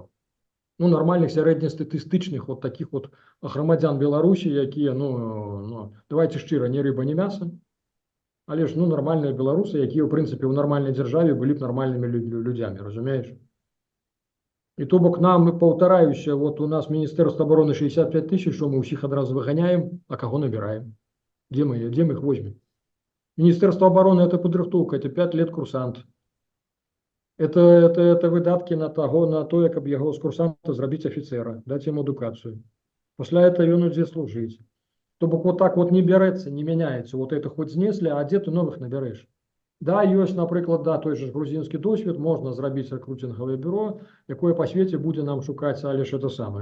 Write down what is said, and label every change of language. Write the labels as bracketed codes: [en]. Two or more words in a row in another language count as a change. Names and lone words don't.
[be] Ну, нормальных сярэднестатыстычных [ru] вот таких вот [be] грамадзян Беларусі, якія, давайте шчыра, не рыба, не мяса, але ж, нармальныя беларусы, якія, в прынцыпе, ў нармальнай дзяржаве былі б нармальнымі людзямі, разумееш? І то бок нам, паўтараюся, вот у нас Міністэрства обороны 65 тысяч, што мы ўсіх адразу выганяем, а каго набіраем? Дзе мы іх возьмем? Міністэрства обороны – это падрыхтоўка, [ru] это 5 лет курсант. [be] Это выдаткі на тое, каб яго з курсанта зрабіць афіцэра, даць яму адукацыю. Пасля этого ён ідзе служыць. То бок вот так вот не бярэцца, не мяняецца. Вот это хоть знеслі, а дзе ты новых набярэш? Да, ёсць, напрыклад, той же грузінскі досвед, можна зрабіць рэкруцінговае бюро, якое па свеце будзе нам шукаць, але ж это самае.